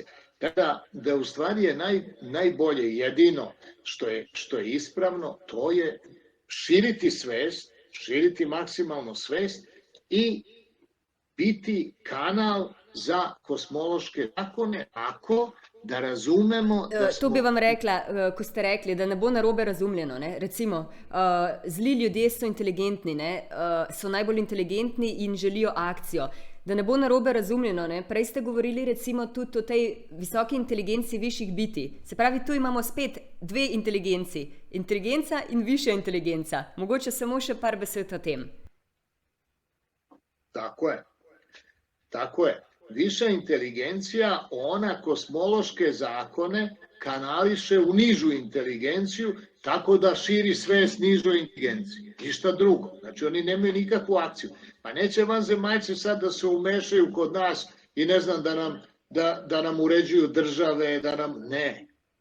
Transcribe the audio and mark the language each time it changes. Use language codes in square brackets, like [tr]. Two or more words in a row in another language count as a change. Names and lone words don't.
[sr] Tako da u stvari je najbolje, jedino što je ispravno, to je širiti svest, širiti maksimalno svest i biti kanal za kosmološke zakone, ako da razumemo... [sl] To bi vam rekla, ko ste rekli, da ne bo narobe razumljeno. Ne? Recimo, zli ljudje so inteligentni, ne? So najbolj inteligentni in želijo akcijo. Da ne bo narobe razumljeno, ne? Prej ste govorili recimo tudi o tej visoki inteligenci višjih bitij. Se pravi, tu imamo spet dve inteligenci. Inteligenca in višja inteligenca. Mogoče samo še par besed o tem. [sr] Tako je. Viša inteligencija, ona kosmološke zakone kanališe u nižu inteligenciju, tako da širi svest nižoj inteligenciji. Ništa drugo. Znači oni nemaju nikakvu akciju. Pa neće vanzemaljci sad da se umešaju kod nas i ne znam da nam uređuju države, ne.